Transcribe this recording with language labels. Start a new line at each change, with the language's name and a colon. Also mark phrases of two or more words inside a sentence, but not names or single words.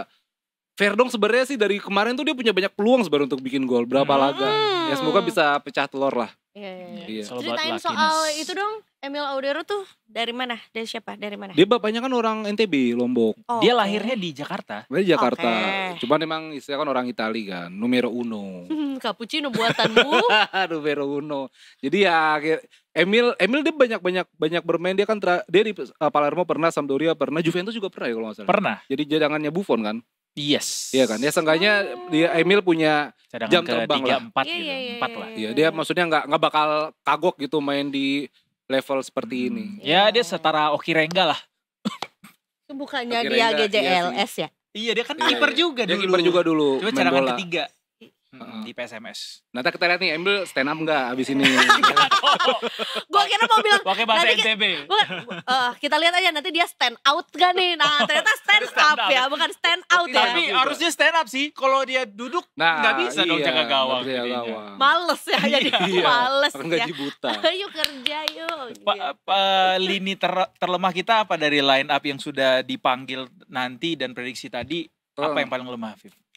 Indonesian: Verdong sebenarnya sih dari kemarin tuh dia punya banyak peluang sebenarnya untuk bikin gol berapa laga. Ya semoga bisa pecah telur lah. Iya. Ceritain soal itu dong. Emil Audero tuh dari mana? Dari siapa? Dari mana? Dia bapaknya kan orang NTB, Lombok. Dia lahirnya di Jakarta. Di Jakarta. Cuman emang istilah kan orang Itali kan,
Italian: numero uno.
Indonesian: Cappuccino buatanmu.
Italian: Numero uno.
Indonesian: Jadi ya Emil dia banyak bermain. Dia kan dia di Palermo pernah, Sampdoria pernah, Juventus juga pernah ya kalau nggak salah. Pernah. Jadi cadangannya Buffon kan. Yes. Iya kan. Ya seenggaknya dia Emil punya cadangan jam terbang 3, lah. 4 gitu. 4 lah. Iya, dia maksudnya nggak bakal kagok gitu main di level seperti ini. Ya dia setara Oki Rengga lah. Itu bukannya dia GJLS ya? Iya dia kan kiper juga dulu. Dia kiper juga dulu. Cuma cadangan ketiga di PSMS. Nanti kita lihat nih Emil
English: stand up
Indonesian: nggak abis ini. Gua kira mau bilang pakai bahasa NTB. Kita lihat aja nanti dia
English: stand out
Indonesian: gak nih. Nah ternyata
English: stand up
Indonesian: ya, bukan
English: stand out
Indonesian: ya. Tapi harusnya
English: stand up
Indonesian: sih. Kalau dia duduk nggak bisa dong jaga gawang. Males ya jadi males ya. Gaji buta. Yuk kerja yuk. Lini terlemah kita apa dari
English: line up
Indonesian: yang sudah dipanggil nanti dan prediksi tadi? Apa yang paling lemah, Viv?